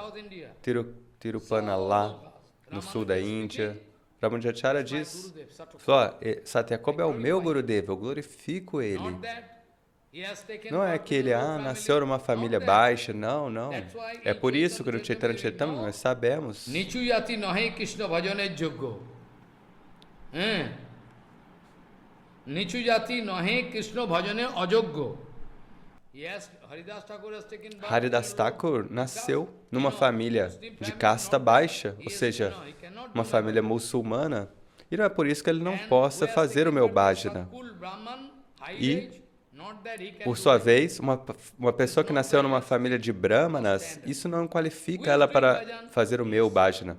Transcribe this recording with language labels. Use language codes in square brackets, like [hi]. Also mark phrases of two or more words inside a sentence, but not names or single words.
[pt] Tirupanala, no sul da Índia. Ramanujacharya diz, Satyakopa é o meu Gurudeva, eu glorifico ele. Não é que ele nasceu numa família baixa, não. É por isso que no Chaitanya Charitamrita nós sabemos. [bn] নিচুযতি নহে কৃষ্ণ ভজনে জোগ্গো। নিচুজাতি নহে কৃষ্ণ ভজনে অজোগ্গো. [pt] Haridas Thakur nasceu numa família de casta baixa, ou seja, uma família muçulmana, e não é por isso que ele não possa fazer o meu bhajana. E, por sua vez, uma pessoa que nasceu numa família de brahmanas, isso não qualifica ela para fazer o meu bhajana.